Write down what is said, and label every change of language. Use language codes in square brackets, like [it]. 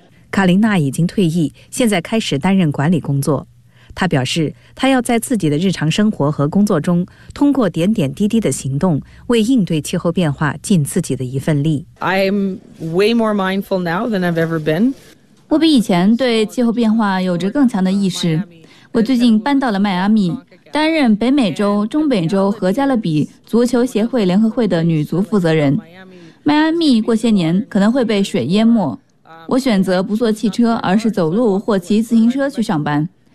[zh] 卡琳娜已经退役，现在开始担任管理工作。她表示，她要在自己的日常生活和工作中，通过点点滴滴的行动，为应对气候变化尽自己的一份力。 [en] I'm way more mindful now than I've ever been. [zh] 我比以前对气候变化有着更强的意识。我最近搬到了迈阿密，担任北美洲、中美洲和加勒比足球协会联合会的女足负责人。迈阿密过些年可能会被水淹没，我选择不坐汽车，而是走路或骑自行车去上班。